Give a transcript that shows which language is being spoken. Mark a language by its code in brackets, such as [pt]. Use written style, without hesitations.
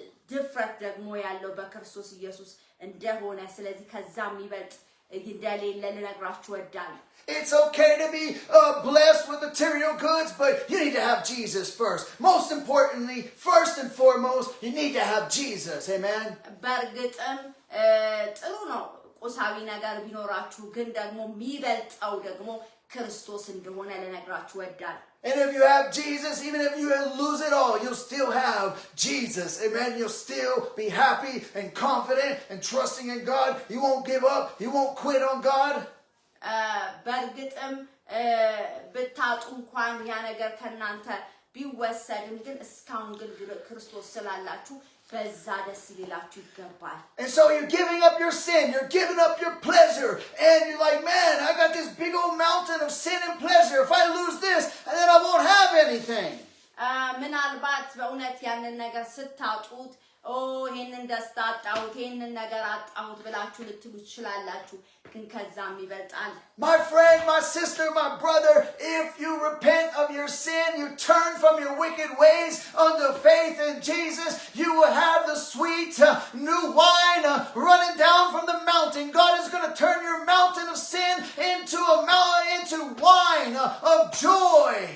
[am] ድፍረት ደግሞ ያለው በክርስቶስ ኢየሱስ እንደሆነ ስለዚህ ከዛም ይበልጥ እንደሌለ ልነግራችሁ እወዳለሁ። [en] It's okay to be blessed with material goods, but you need to have Jesus first. Most importantly, first and foremost, you need to have Jesus. Amen? [am] በእርግጥም ጥሩ ነው ቁሳዊ ነገር ቢኖራችሁ ግን ደግሞ የሚበልጠው ደግሞ ክርስቶስ እንደሆነ ልነግራችሁ እወዳለሁ። [en] And if you have Jesus, even if you lose it all, you'll still have Jesus. Amen? You'll still be happy and confident and trusting in God. You won't give up. You won't quit on God. [am] በእርግጥም ብታጡ እንኳን ያ ነገር ከናንተ ቢወሰድም ግን እስካሁን ግን ክርስቶስ ስላላችሁ በዛ ደስ ይላችሁ ይገባል። [en] And so you're giving up your sin, you're giving up your pleasure, and you're like, man, I got this big old mountain of sin and pleasure. If I lose this, then I won't have anything. [am] ምናልባት በእውነት ያንን ነገር ስታጡት ይሄንን ደስታ አጣሁት ይሄንን ነገር አጣሁት ብላችሁ ልትሉ ትችላላችሁ ግን ከዛም ይበልጣል። [en] My friend, my sister, my brother, if you repent of your sin, you turn from your wicked ways unto faith in Jesus, you will have the sweet new wine running down from the mountain. God is going to turn your mountain of sin into wine of joy.